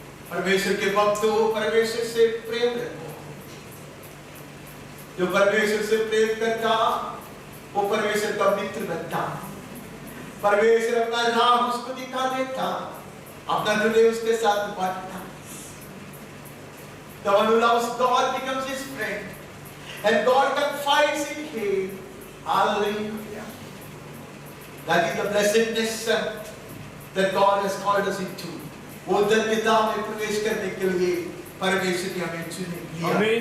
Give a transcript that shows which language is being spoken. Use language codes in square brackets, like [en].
[hi] परमेश्वर के भक्त हो, परमेश्वर से प्रेम रखो। जो परमेश्वर से प्रेम करता वो परमेश्वर का मित्र बनता। परमेश्वर अपना राह उसको दिखा देता, अपना हृदय उसके साथ बांटता। [en] The one who loves God becomes his friend, and God confides in him. Hallelujah! That is the blessedness that God has called us into. [hi] वो धन्यता में प्रवेश करने के लिए परमेश्वर ने हमें चुने लिया।